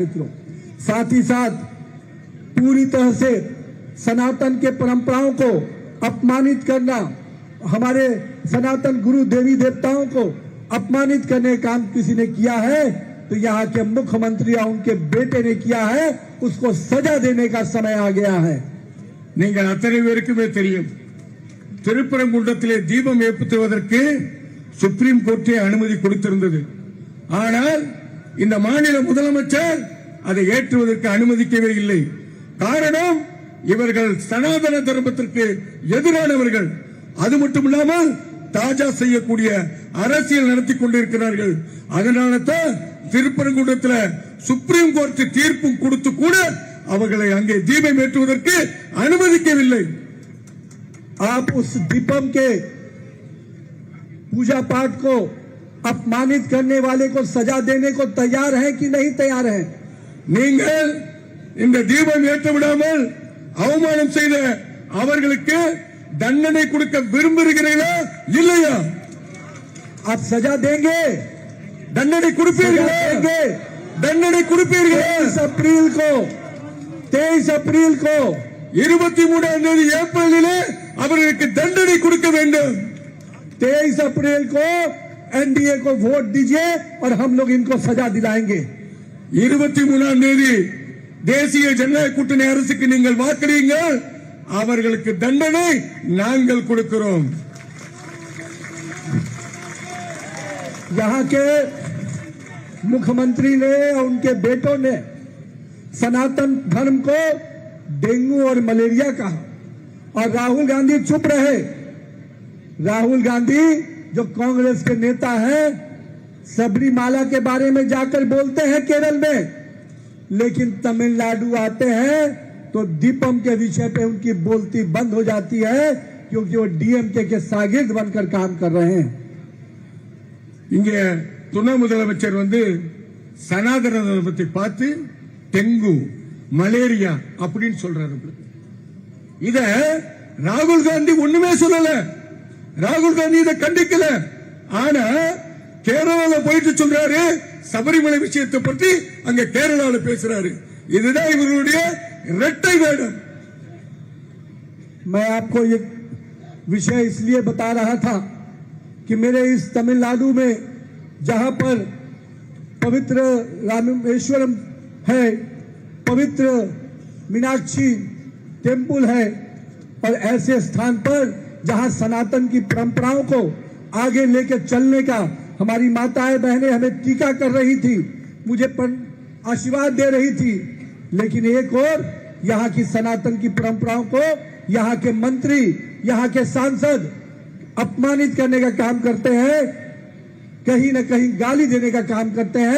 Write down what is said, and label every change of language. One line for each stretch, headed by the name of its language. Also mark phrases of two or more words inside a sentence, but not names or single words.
Hindi: मित्रों, साथ ही साथ पूरी तरह से सनातन के परंपराओं को अपमानित करना, हमारे सनातन गुरु देवी देवताओं को अपमानित करने का काम किसी ने किया है तो यहाँ के मुख्यमंत्री या उनके बेटे ने किया है, उसको सजा देने का समय आ गया है।
Tamil: நீங்கள் அத்தனை பேருக்குமே தெரியும், திருப்பரங்குன்றத்திலே தீபம் ஏற்றுவதற்கு
English: Supreme Court
Tamil: அனுமதி கொடுத்திருந்தது. ஆனால் இந்த மாநில முதலமைச்சர் அதை ஏற்றுவதற்கு அனுமதிக்கவே இல்லை. காரணம், இவர்கள் சனாதன தர்மத்திற்கு எதிரானவர்கள். அது மட்டுமில்லாமல் தாஜா செய்யக்கூடிய அரசியல் நடத்தி கொண்டிருக்கிறார்கள். அதனால தான் திருப்பரங்குன்றத்தில்
English: Supreme Court
Tamil: தீர்ப்பும் கொடுத்து கூட அவர்களை அங்கே தீபம் ஏற்றுவதற்கு அனுமதிக்கவில்லை.
Hindi: आप उस दीपम के पूजा पाठ को अपमानित करने वाले को सजा देने को तैयार हैं कि नहीं तैयार हैं?
Tamil: நீங்கள் இந்த தீபம் ஏற்ற விடாமல் அவமானம் செய்த அவர்களுக்கு தண்டனை கொடுக்க விரும்புகிறீர்களா இல்லையா?
Hindi: आप सजा देंगे?
Tamil: தண்டனை கொடுப்பீர்களா? தண்டனை கொடுப்பீர்களா?
Hindi: 23 अप्रैल को
Tamil: 23ஆம் தேதி ஏப்ரலிலே அவர்களுக்கு தண்டனை கொடுக்க வேண்டும்.
Hindi: 23 अप्रैल को एनडीए को वोट दीजिए और हम लोग इनको सजा दिलाएंगे.
Tamil: 23ஆம் தேதி தேசிய ஜனநாயக கூட்டணி அரசுக்கு நீங்கள் வாக்களியுங்கள், அவர்களுக்கு தண்டனை நாங்கள் கொடுக்கிறோம்.
Hindi: यहाँ के मुख्यमंत्री ने और उनके बेटों ने सनातन धर्म को डेंगू और मलेरिया कहा और राहुल गांधी चुप रहे. राहुल गांधी जो कांग्रेस के नेता हैं, सबरीमाला के बारे में जाकर बोलते हैं केरल में, लेकिन तमिलनाडु आते हैं तो दीपम के विषय पे उनकी बोलती बंद हो जाती है, क्योंकि वो डीएमके के शागिर्द बनकर काम कर रहे हैं.
Tamil: இங்க துணை முதலமைச்சர் சனாதன தர்மத்தை பார்த்து டெங்கு மலேரியா அப்படின்னு சொல்றாரு. இத ராகுல் காந்தி ஒண்ணுமே சொல்லல. ராகுல் காந்தி இதை கண்டிக்கல. ஆனா கேரளால போயிட்டு சொல்றாரு, சபரிமலை விஷயத்தை பற்றி அங்க கேரளால பேசுறாரு. இதுதான் இவர்களுடைய இரட்டை வேடம்.
Hindi: मैं आपको ये विषय इसलिए बता रहा था कि मेरे इस तमिलनाडु में जहां पर पवित्र रामेश्वरम है, पवित्र मीनाक्षी टेम्पल है, और ऐसे स्थान पर जहां सनातन की परंपराओं को आगे लेकर चलने का हमारी माताएं बहनें हमें टीका कर रही थी, मुझे आशीर्वाद दे रही थी, लेकिन एक और यहाँ की सनातन की परंपराओं को यहाँ के मंत्री, यहाँ के सांसद अपमानित करने का काम करते हैं, कहीं न कहीं गाली देने का काम करते हैं.